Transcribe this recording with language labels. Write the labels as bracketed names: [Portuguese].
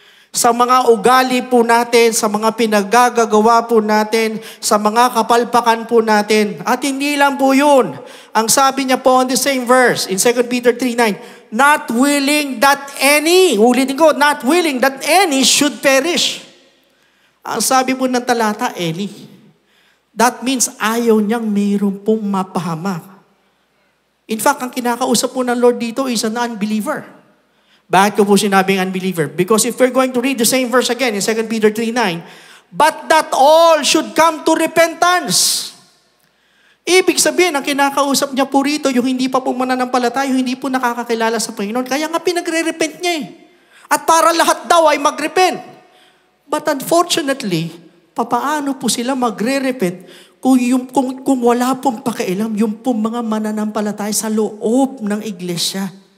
[Filipino] Sa mga ugali po natin, sa mga pinagagagawa po natin, sa mga kapalpakan po natin. At hindi lang po yun. Ang sabi niya po [English] on the same verse, in 2 Peter 3:9, not willing that any, [Filipino] ulitin ko, [English] not willing that any should perish. [Filipino] Ang sabi po ng talata, any. [English] That means [Filipino] ayaw niyang mayroon pong mapahamak. [English] In fact, [Filipino] ang kinakausap po ng Lord dito [English] is an unbeliever. [Filipino] Bakit ko po sinabing unbeliever? [English] Because if we're going to read the same verse again in 2 Peter 3:9, but that all should come to repentance. [Filipino] Ibig sabihin, ang kinakausap niya po rito, yung hindi pa po mananampalataya, yung hindi po nakakakilala sa Panginoon. Kaya nga pinagre-repent niya eh. At para lahat daw ay mag-repent. [English] But unfortunately, [Filipino] papaano po sila magre-repent kung wala pong pakialam yung pong mga mananampalataya sa loob ng iglesia?